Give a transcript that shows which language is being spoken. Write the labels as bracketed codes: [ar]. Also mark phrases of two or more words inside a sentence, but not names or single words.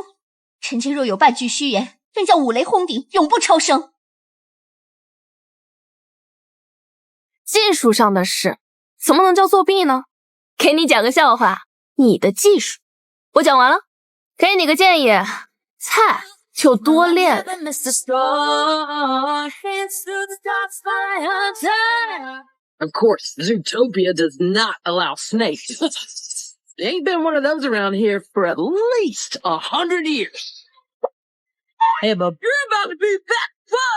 [zh] 臣妾若有半句虛言，願將五雷轟頂，永不超生。技術上的事，怎麼能叫作弊呢？給你講個笑話，你的技術，我講完了，給你個建議，菜就多練。 [en] Of course, Zootopia does not allow snakes. There ain't been one of those around here for at least 100 years. Hey, bub, you're about to be that fuck!